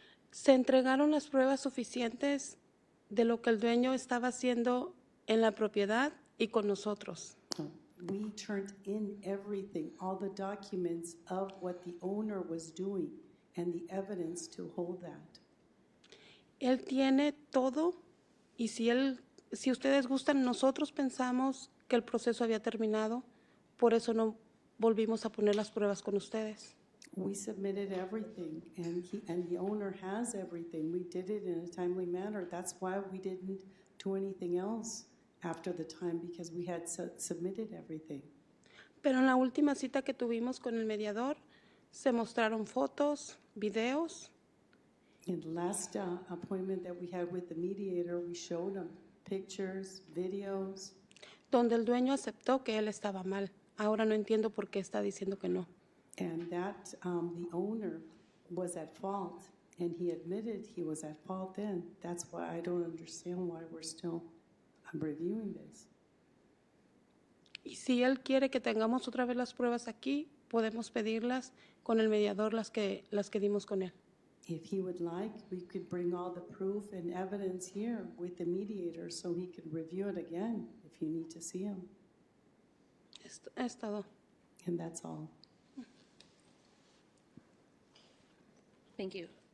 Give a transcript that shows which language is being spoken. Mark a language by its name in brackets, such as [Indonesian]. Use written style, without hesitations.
[Spanish] Se entregaron las pruebas suficientes de lo que el dueño estaba haciendo en la propiedad y con nosotros. [English] We turned in everything, all the documents of what the owner was doing and the evidence to hold that. [Spanish] Él tiene todo y si ustedes gustan, nosotros pensamos que el proceso había terminado, por eso no volvimos a poner las pruebas con ustedes. [English] We submitted everything and the owner has everything. We did it in a timely manner. That's why we didn't do anything else after the time because we had submitted everything. [Spanish] Pero en la última cita que tuvimos con el mediador, se mostraron fotos, videos. [English] In the last appointment that we had with the mediator, we showed them pictures, videos. [Spanish] donde el dueño aceptó que él estaba mal. Ahora no entiendo por qué está diciendo que no. [English] And that the owner was at fault, and he admitted he was at fault then. That's why I don't understand why we're still reviewing this. [Spanish] Y si él quiere que tengamos otra vez las pruebas aquí, podemos pedirlas con el mediador, las que dimos con él. [English] If he would like, we could bring all the proof and evidence here with the mediator so he could review it again if you need to see him. [Spanish] Es todo. [English] And that's all. Thank you.